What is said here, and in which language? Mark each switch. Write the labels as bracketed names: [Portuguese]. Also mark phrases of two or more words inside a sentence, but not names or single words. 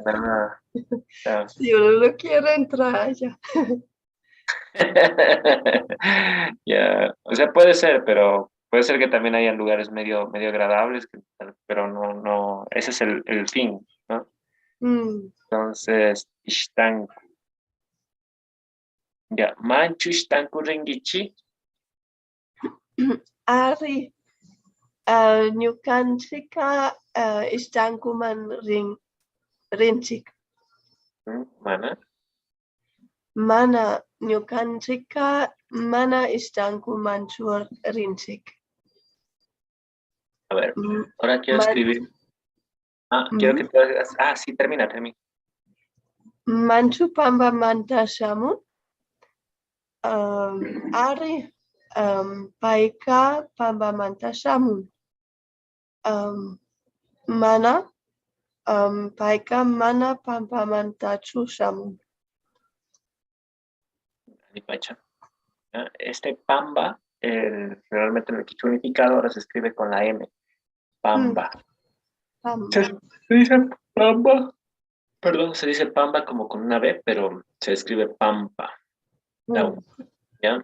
[Spanish] que nada. O si uno lo quiere entrar allá. ya, o sea, puede ser, pero puede ser que también haya lugares medio agradables, pero no, ese es el fin, ¿no? Mm, Entonces, ishtanku. [Quechua] Ya, manchu ishtanku rengichi. Ari, ñukanchika ishtankuman rinchik. Mana. Mana ñukanchika mana ishtankumanchu rinchik. [Spanish] A ver, Mm, ahora quiero man, escribir. Quiero que mm, tú hagas. Sí, termina. [Quechua] manchu pamba manta shamun. Ari, paika pamba manta shamun. Mana, paika mana pamba manta shamun. Ni pacha. [Spanish] Este pamba, realmente en el quichua unificado ahora se escribe con la M. Mm, Pamba. Se, pamba. se dice pamba. Perdón, se dice pamba como con una B, pero se escribe pampa. Mm. ¿Ya?